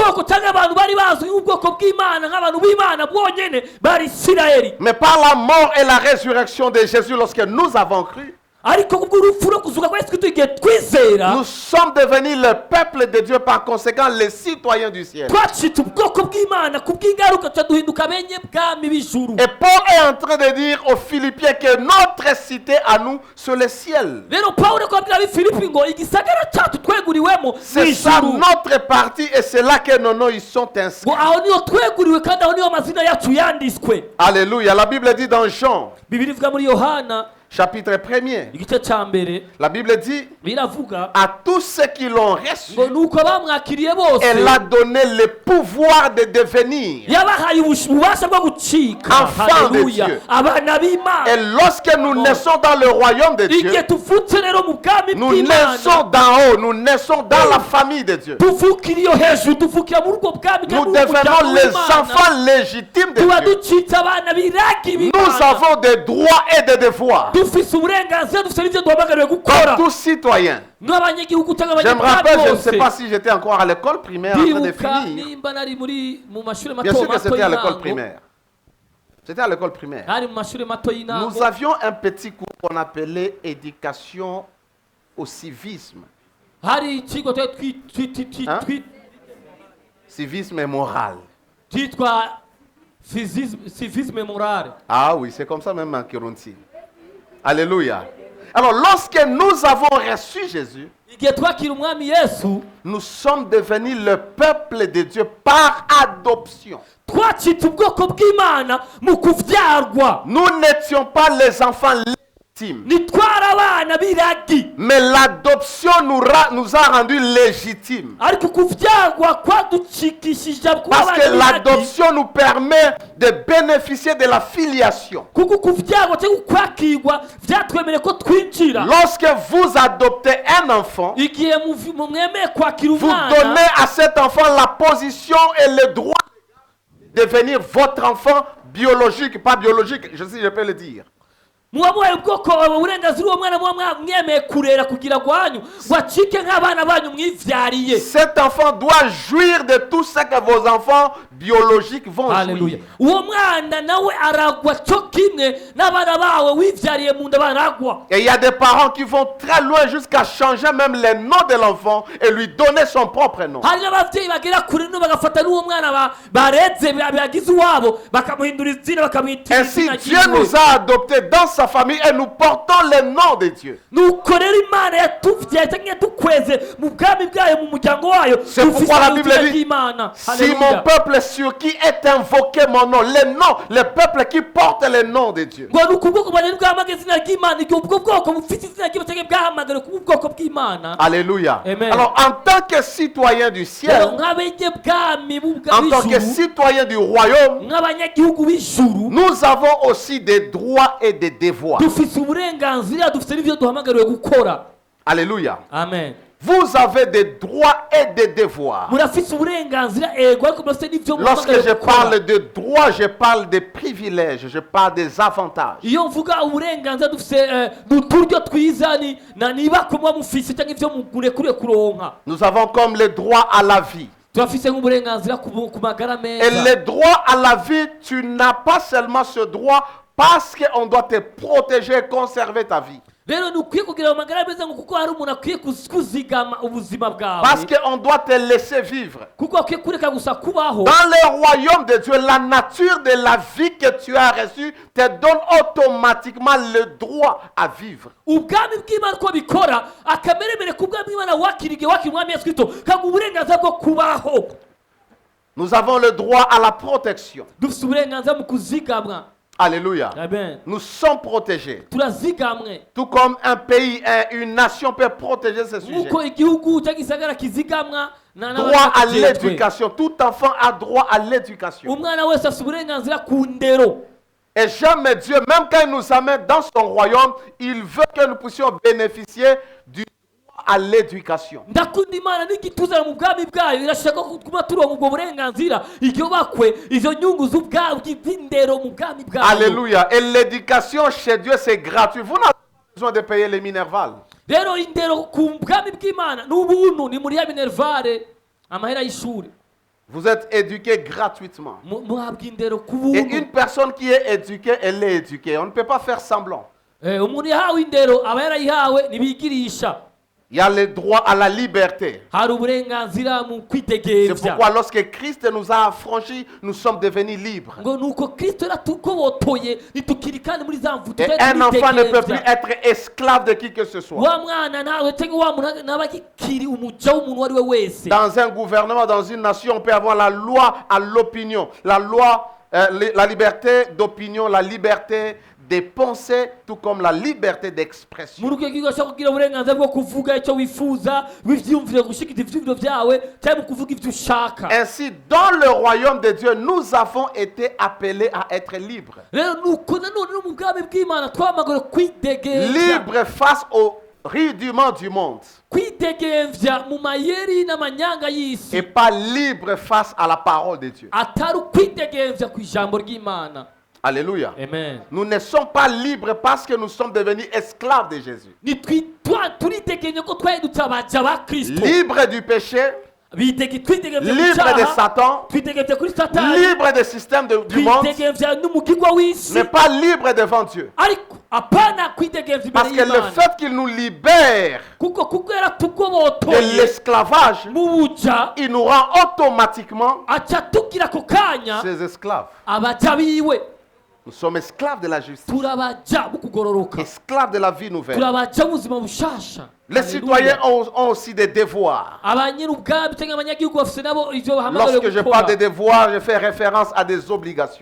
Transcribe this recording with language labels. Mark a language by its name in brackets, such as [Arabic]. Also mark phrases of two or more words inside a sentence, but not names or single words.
[French] Mais par la mort et la résurrection de Jésus, lorsque nous avons cru, nous sommes devenus le peuple de Dieu, par conséquent les citoyens du ciel. Et Paul est en train de dire aux Philippiens que notre cité à nous sur le ciel. [Rundi] rero Pawulo kwabwira ab'Ifilipi ngo igisagara cyacu tweguriwemo [French] C'est ça notre partie et c'est là que nos noms ils sont inscrits. [Rundi] ngo aho niyo tweguriwe kandi aho niyo amazina yacu yanditswe. [French] Alléluia. La Bible dit dans Jean, [Rundi] Bibiri ivuga muri Yohana [French] chapitre 1er, [Rundi] igice cya mbere [French] la Bible dit [Rundi] biravuga [French] à tous ceux qui l'ont reçu, [Rundi] ngo nuko bamwakiriye bose [French] elle a donné le pouvoir de devenir [Rundi] yabahaye ububasha bwo gucika. [French] Enfant de [Rundi] Haleluya. [French] Dieu. [Rundi] Abana b'Imana. [French] Et lorsque nous naissons dans le royaume de Dieu, [Rundi] igihe tuvutse rero mu bwami [French] nous [Rundi] bw'Imana [French] naissons d'en haut, nous naissons dans la famille de Dieu. [Rundi] tuvukira iyo hejuru tuvukira muri ubwo bwami [French] Nous devenons les enfants légitimes de [Rundi] tuba [French] Dieu. [Rundi] ducitse abana biragi [French] Nous [Rundi] b'Imana. [French] avons des droits et des devoirs [Rundi] dufise uburenganzira dufise n'ibyo duhamagariwe [French] comme [Rundi] gukora [French] tous citoyens. [Rundi] nk'abanyagihugu cyangwa [French] Je me [Rundi] abanyabwami [French] rappelle, je ne sais [Rundi] bose. [French] pas si j'étais encore à l'école primaire en train de [Rundi] ndibuka [French] finir. [Rundi] nimba nari mu mashuri [French] Bien [Rundi] mato [French] sûr que [Rundi] mato [French] c'était à l'école [Rundi] y'intango [French] primaire. C'était à l'école primaire. [Rundi] hari mu mashuri mato y'intango [French] Nous avions un petit cours qu'on appelait éducation au civisme. [Rundi] hari ikigo [French] Hein? Civisme et moral. [Rundi] cyitwa [French] civisme morale. Ah oui, c'est comme ça même en Kirundi. Alléluia. Alors, lorsque nous avons reçu Jésus, [Rundi] igihe twakira umwami Yesu [French] nous sommes devenus le peuple de Dieu par adoption. [Rundi] twacitse ubwoko bw'Imana mu kuvyarwa. [French] Nous n'étions pas les enfants légitimes, [Rundi] nitwara abana biragi [French] mais l'adoption nous a rendus légitimes. [Rundi] ariko kuvyarwa kwaducikishije [French] Parce que l'adoption nous permet de bénéficier de la filiation. [Rundi] kuko kuvyarwa cyangwa kwakirwa vyatwemereye ko twinjira. [French] Lorsque vous adoptez un enfant, [Rundi] igihe mwemeye kwakira [French] vous [Rundi] umwana [French] donnez à cet enfant la position et le droit de devenir votre enfant biologique, pas biologique, je sais, je peux le dire. [Rundi] muba muhaye ubwoko uburenganzira uwo mwana muba mwemeye kurera kugira gwanyu wacike nk'abana banyu mwivyariye. [French] Cet enfant doit jouir de tout ce que vos enfants biologiques vont [Rundi] Haleluya. [French] jouir. [Rundi] uwo mwana nawe aragwa cyo kimwe n'abana bawe wivyariye mu nda baragwa. [French] Et il y a des parents qui vont très loin jusqu'à changer même le nom de l'enfant et lui donner son propre nom. [Rundi] hari n'abavyeyi bagera kure no bagafata n'uwo mwana bareze bagize uwabo bakamuhindura izina bakamwita [French] Ainsi, [Rundi] izina [French] Dieu [Rundi] ryiwe. [French] nous a adoptés dans sa famille et nous portons le nom de Dieu. [Rundi] nuko rero Imana yatuvyaye cyangwa yatukweze mu bwami bwayo mu muryango wayo. [French] C'est pourquoi la Bible dit, [Rundi] ry'Imana. [French] si mon peuple sur qui est invoqué mon nom, le peuple qui porte le nom de Dieu. [Rundi] ngo ni ukubwoko bwanjye bwahamagaye izina ry'Imana igihe ubwo bwoko bufite izina ry'Imana cyangwa bwahamagariwe kuba ubwoko bw'Imana. [French] Alléluia. Amen. Alors, en tant que citoyen du [Rundi] rero [French] ciel, [Rundi] nk'abenyebwami [French] en tant que citoyen du royaume, [Rundi] nk'abanyagihugu b'ijuru [French] nous avons aussi des droits et des devoirs. [Rundi] dufite uburenganzira dufite n'ibyo duhamagariwe gukora. [French] Alléluia. Amen. Vous avez des droits et des devoirs. [Rundi] murafite uburenganzira ego ariko murafite n'ibyo [French] Lorsque [Rundi] muhamagariwe [French] je [Rundi] gukora. [French] parle de droits, je parle des privilèges, je parle des avantages. [Rundi] iyo mvuga uburenganzira dufite n'uturyo twiza niba kuba mufise cyangwa ibyo murekuriye kuronka. [French] Nous avons comme le droit à la vie. [Rundi] turafise nk'uburenganzira ku magara [French] Et [Rundi] meza. [French] le droit à la vie, tu n'as pas seulement ce droit parce qu'on doit te protéger et conserver ta vie. [Rundi] rero nukwiye kugira amagara meza ngo kuko hari umuntu akwiye kuzigama ubuzima bwawe. [French] Parce qu'on doit te laisser vivre. [Rundi] kuko akwiye kureka gusa kubaho. [French] Dans le royaume de Dieu, la nature de la vie que tu as reçue te donne automatiquement le droit à vivre. [Rundi] ubwami bw'Imana uko bikora akameremere ku bwami bw'Imana wakiriye wakira umwami Yesu Kristo kaguha uburenganzira bwo kubaho. [French] Nous avons le droit à la protection. [Rundi] dufite uburenganzira mu kuzigamwa. [French] Alléluia. Amen. Nous sommes protégés. [Rundi] turazigamwe [French] Tout comme un pays, une nation peut protéger ses sujets. [Rundi] nk'uko igihugu cyangwa igisagara kizigamwa [French] Droit à l'éducation. Tout enfant a droit à l'éducation. [Rundi] umwana wese afite uburenganzira ku ndero. [French] Et j'aime Dieu, même quand il nous amène dans son royaume, il veut que nous puissions bénéficier du droit à l'éducation. [Rundi] ndakunda Imana n'igituzana mu bwami bwayo irashaka kuba turonka ubwo burenganzira iryo bakwe izo nyungu z'ubwabwi bw'indero mu bwami bwayo. [French] Alléluia. Et l'éducation chez Dieu, c'est gratuit. Vous n'avez pas besoin de payer les minervales. [Rundi] rero indero ku bwami bw'Imana n'ubuntu ni muri ya minervare amahera y'ishuri. [French] Vous êtes éduqués gratuitement. [Rundi] muhabwa indero ku [French] Et [Rundi] buntu. [French] une personne qui est éduquée, elle est éduquée. On ne peut pas faire semblant. [Rundi] umuntu yahawe indero aba yarayihawe ntibigirisha. [French] Il y a le droit à la liberté. [Rundi] hari uburenganzira mu [French] C'est [Rundi] kwidegemvya [French] pourquoi lorsque Christ nous a affranchis, nous sommes devenus libres. [Rundi] ngo nuko kristo yaratugobotoye ntitukiri kandi muri za mvuto [French] Et un enfant ne peut plus être esclave de qui que ce soit. [Rundi] wa mwana nawe cyangwa wa muntu naba gikiri umuja w'umuntu uwo ari we wese [French] Dans un gouvernement, dans une nation, on peut avoir la loi à l'opinion, la loi, la liberté d'opinion, la liberté de penser, tout comme la liberté d'expression. [Rundi] muri uko gihugu ashobora kugira uburenganzira bwo kuvuga icyo wifuza wivyumvire gushikiza ivyumviro vyawe cyangwa mu kuvuga ivyo ushaka. [French] Ainsi, dans le royaume de Dieu, nous avons été appelés à être libres. [Rundi] rero nuko nanone no mu bwami bw'imana twamagara kwidegemvya [French] Libres face au rudiment du monde. [Rundi] kwidegemvya mu mayeri n'amanyanga y'isi [French] Et pas libres face à la parole de Dieu. [Rundi] atari ukwidegemvya ku ijambo ry'imana. [French] Alléluia. Amen. Nous ne sommes pas libres parce que nous sommes devenus esclaves de Jésus. [Rundi] turidegemvya ko twahindutse abaja ba kristo [French] Libres du péché, [Rundi] twidegemvya mu [French] libres de [Rundi] cyaha [French] Satan, [Rundi] twidegemvya kuri satani [French] libres des systèmes du monde, [Rundi] twidegemvya n'umugirwa w'isi [French] mais pas libres devant Dieu. [Rundi] ariko apana kwidegemvya [French] Parce [Rundi] imbere [French] que le [Rundi] y'imana [French] fait qu'il nous libère [Rundi] kuko [French] de [Rundi] yaratugobotoye [French] l'esclavage, [Rundi] mu buja [French] il nous rend automatiquement [Rundi] aca tugira ako kanya [French] ses esclaves. [Rundi] abaja biwe [French] Nous sommes esclaves de la justice, [Rundi] turabaja mu kugororoka [French] esclaves de la vie nouvelle. [Rundi] turabaja mu buzima bushasha. [French] Les citoyens ont aussi des devoirs. [Rundi] abanyir'ubwami cyangwa abanyagihugu bafite nabo ivyo bahamagariwe [French] Lorsque je [Rundi] gukora [French] parle de devoirs, je fais référence à des obligations.